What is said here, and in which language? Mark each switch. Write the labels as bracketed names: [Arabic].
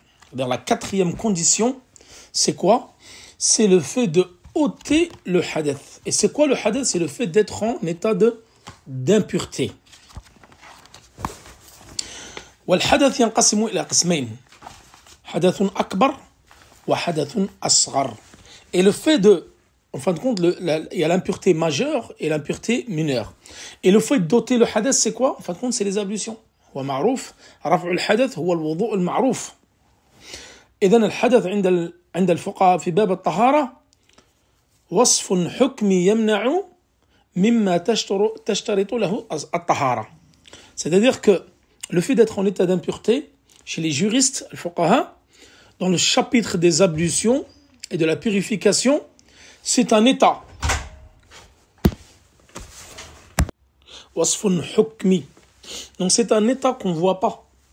[French] C'est-à-dire la 4e condition, c'est quoi? C'est le fait de ôter le hadith. Et c'est quoi le hadith? C'est le fait d'être en état d'impureté. [Arabic] والحدث ينقسم إلى قسمين حدث أكبر وحدث أصغر. [French] Et le fait de, en fin de compte, il y a l'impureté majeure et l'impureté mineure. Et le fait d'ôter le hadith, c'est quoi? En fin de compte, c'est les ablutions. [Arabic] ومعروف رفع الحدث هو الوضوء المعروف. إذن الحدث عند الفقهاء في باب الطهارة وصف حكمي يمنع مما تشترط له الطهارة. [French] C'est-à-dire que le fait d'être en état d'impureté, chez les juristes, le fuqaha, dans le chapitre des ablutions et de la purification, c'est un état. [Arabic] Wasfun hukmi. [French] Donc c'est un état qu'on ne voit pas.